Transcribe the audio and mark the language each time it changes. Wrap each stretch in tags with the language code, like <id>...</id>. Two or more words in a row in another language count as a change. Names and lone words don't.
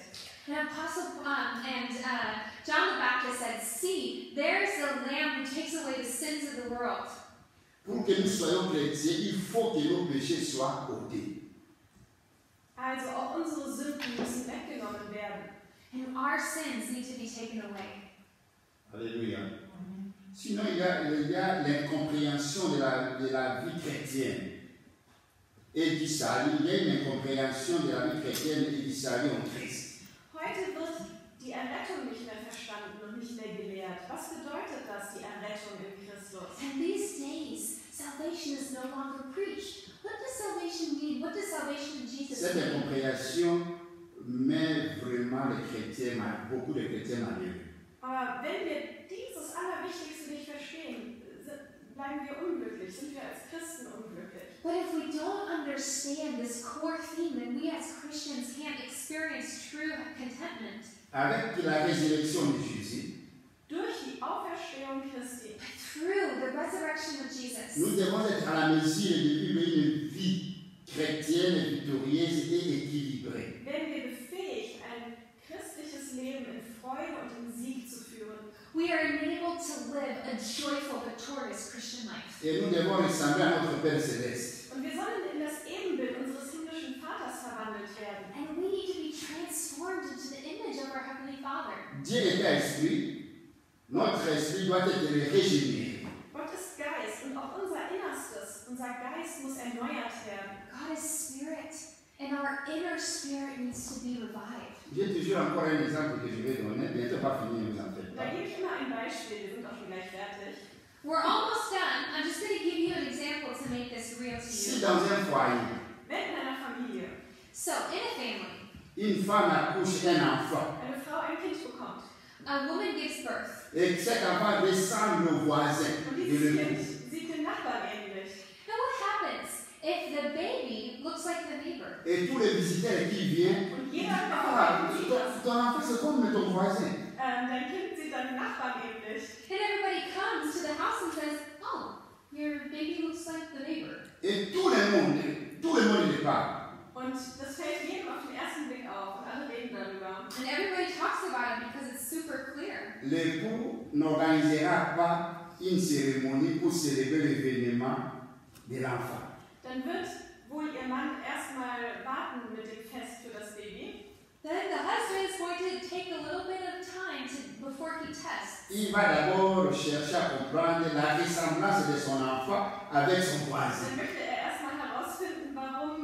<en>And John the Baptist said, "See, there's the Lamb who takes away the sins of the world."</en> <fr>Pour que nous soyons chrétiens, il faut que nos péchés soient ôtés.</fr> <de>Also auch unsere Sünden müssen weggenommen werden.</de> <en>And our sins need to be taken away.</en> <fr>Alléluia. Sinon, il y a l'incompréhension de la vie chrétienne et du salut. Il y a une incompréhension de la vie chrétienne et du salut en Christ.</fr> <de>Heute wird die Errettung nicht mehr verstanden und nicht mehr gelehrt. Was bedeutet das, die Errettung in Christus?</de> <en>And these days, salvation is no longer preached. What does salvation mean? What does salvation in Jesus</en> <fr>Cette</fr> <en>mean?</en> <fr>incompréhension met vraiment beaucoup de chrétiens malheureux.</fr> <de>Aber wenn wir dieses Allerwichtigste nicht verstehen, bleiben wir unglücklich, sind wir als Christen unglücklich.</de> <en>But if we don't understand this core theme, then we as Christians can't experience true contentment.</en> <fr>Avec la résurrection de Jésus,</fr> <de>Durch die Auferstehung Christi,</de> <en>Through the resurrection of Jesus,</en> <fr>nous devons être à la mesure de vivre une vie chrétienne, victorieuse et équilibrée.</fr> <de>werden wir befähigt, ein christliches Leben in Freude und in Sieg zu führen.</de> <en>we are enabled to live a joyful, victorious Christian life.</en> <fr>Et nous devons ressembler à notre Père Céleste.</fr> <de>Und wir sollen in das Ebenbild unseres himmlischen Vaters verwandelt werden.</de> <en>And we need to be transformed into the image of our Heavenly Father.</en> <fr>Dieu est esprit, notre esprit doit être régénéré.</fr> <de>Gott ist Geist und auch unser Innerstes, unser Geist muss erneuert werden.</de> <en>God is spirit, and our inner spirit needs to be revived.</en> <fr>J'ai toujours encore un exemple que je vais donner, bientôt pas fini, ne vous en faites</fr> <de>Da</de> <fr>pas.</fr> <de>gebe ich immer ein Beispiel, wir sind auch schon gleich fertig.</de> <en>We're almost done. I'm just going to give you an example to make this real to</en> <fr>Si</fr> <en>you.</en> <fr>dans un foyer,</fr> <de>Wenn in einer Familie</de> <en>So, in a family,</en> <fr>une femme accouche un enfant,</fr> <de>eine Frau ein Kind bekommt</de> <en>a woman gives birth.</en> <fr>et que cet enfant ressemble au voisin</fr> <de>und</de> <fr>de</fr> <de>dieses Kind</de> <fr>l'épouse,</fr> <de>sieht den Nachbarn ähnlich,</de> <en>Now, what happens if the baby looks like the neighbor?</en> <fr>et tous les visiteurs qui viennent,</fr> <de>und</de> <fr>disent,</fr> <de>jeder, der ah, sieht,</de> <fr>ton enfant c'est comme ton voisin.</fr> <de>dein Kind sieht deinen Nachbarn ähnlich.</de> <en>And everybody comes to the house and says, "Oh, your baby looks like the neighbor."</en> <fr>Et tout le monde le parle.</fr> <de>Und das fällt jedem auf den ersten Blick auf und alle reden darüber.</de> <en>And everybody talks about it because it's super clear.</en> <fr>L'époux n'organisera pas une cérémonie pour célébrer l'événement de l'enfant.</fr> <de>Dann wird wohl ihr Mann erstmal warten mit dem Fest für das Baby.</de> <en>Then the husband is going to take a little bit of time before he tests.</en> <fr>Il va d'abord chercher à comprendre la ressemblance de son enfant avec son voisin.</fr> <de>Dann möchte er erstmal herausfinden, warum</de>